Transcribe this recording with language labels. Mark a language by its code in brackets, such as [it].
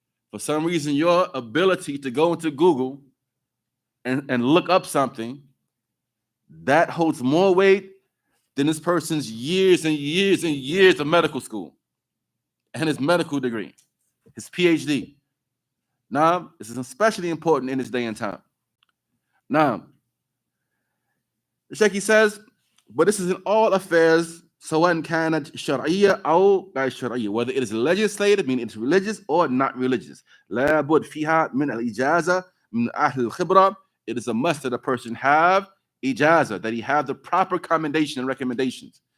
[en] For some reason, your ability to go into Google and look up something, that holds more weight than this person's years and years and years of medical school and his medical degree, his PhD. Now, this is especially important in this day and time. Now, the Shaykh says, but this is in all affairs, [ar] سواء كانت شرعية أو غير شرعية, [en] whether it is legislative, meaning it's religious, or not religious. [ar] لابد فيها من الإجازة من أهل الخبرة. [en] It is a must that a person have ijaza, that he have the proper commendation and recommendations.